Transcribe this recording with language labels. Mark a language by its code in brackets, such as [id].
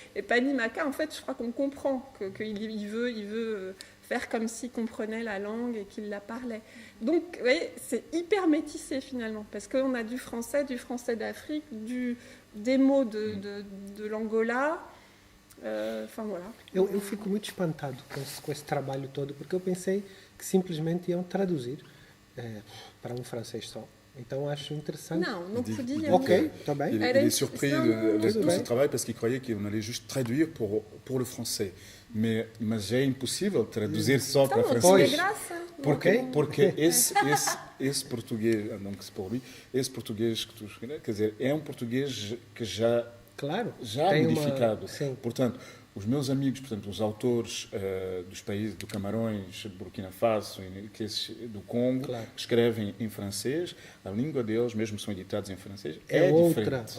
[fr] Et Panimaka, en fait, je crois qu'on comprend qu'il veut faire comme s'il comprenait la langue et qu'il la parlait. Donc, vous voyez, c'est hyper métissé finalement, parce qu'on a du français d'Afrique, des mots de l'Angola. Enfin, voilà. [pt] Eu fico muito espantado com esse trabalho todo, porque eu pensei que simplesmente iam traduzir para francês só. Então acho interessante. [fr] Non, donc il faut dire. [pt] Ok, está bem. [fr] Il est surpris avec tout ce travail parce qu'il croyait qu'on allait juste traduire pour le français. [pt] Mais é impossível traduzir só para francês. Porque esse português, [fr] donc pour lui, [pt] esse português que tu escreves, quer dizer, é português que já modificado. Portanto, os meus amigos, portanto, os autores dos países do Camarões, Burkina Faso, do Congo, que escrevem em francês, a língua deles, mesmo são editados em francês, é diferente.